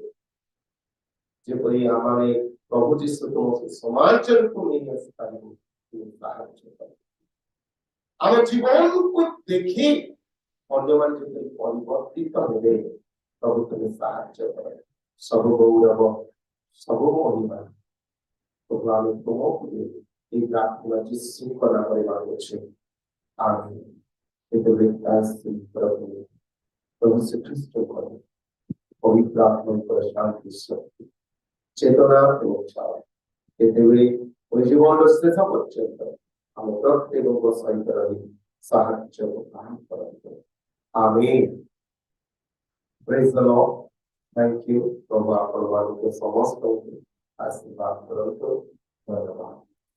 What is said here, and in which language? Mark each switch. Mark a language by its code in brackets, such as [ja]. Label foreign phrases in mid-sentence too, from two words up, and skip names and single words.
[or] ଯେପରି ଆମେ ପ୍ରଭୁ ଯୀଶୁ ସମାଜକୁ ନେଇ ଆସିପାରିବୁ ସାହାଯ୍ୟ କର ଆମ ଜୀବନକୁ ଦେଖି ଅନ୍ୟମାନେ ଯେପରି ପରିବର୍ତ୍ତିତ ହେବେ ପ୍ରଭୁ ତୁମେ ସାହାଯ୍ୟ କର ସବୁ ଗୌରବ ସବୁ ମହିମା ପ୍ରଭୁ ଆମେ ତୁମକୁ এই প্রার্থনা যীশুଙ୍କ ନାମରେ ମାଗୁଛୁ ଆମେନ୍ ଯେତେବେଳେ ପ୍ରଭୁ ପ୍ରଭୁ ଶ୍ରୀଖ୍ରୀଷ୍ଟଙ୍କର ପବିତ୍ର ଆତ୍ମାଙ୍କର ଶାନ୍ତି ଶକ୍ତି ଚେତନା ପହଞ୍ଚାଅ ଯେତେବେଳେ ଜୀବନର ଶେଷ ପର୍ଯ୍ୟନ୍ତ ଆମ ପ୍ରତ୍ୟେକଙ୍କ ସହିତ ରହି ସାହାଯ୍ୟ ପ୍ରଦାନ କରନ୍ତୁ ଆମେନ୍ [en] praise the Lord thank you [or] ପ୍ରଭୁ ଆପଣମାନଙ୍କୁ ସମସ୍ତଙ୍କୁ ଆଶୀର୍ବାଦ କରନ୍ତୁ ଧନ୍ୟବାଦ।